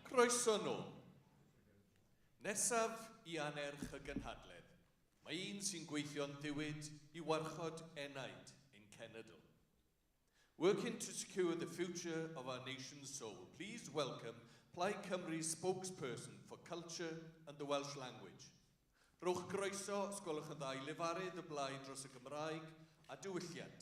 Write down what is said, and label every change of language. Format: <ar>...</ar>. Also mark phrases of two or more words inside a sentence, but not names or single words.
<cy>Croeso nôl. Nesaf I anerch y gynhadledd. Mae un sy'n gweithio'n diwyd I warchod enaid ein cenedl.</cy> <en>Working to secure the future of our nation's soul, please welcome Plaid Cymru's spokesperson for culture and the Welsh language.</en> <cy>Rowch groeso os gwelwch yn dda I lefarydd y blaid dros y Gymraeg a diwylliant.</cy>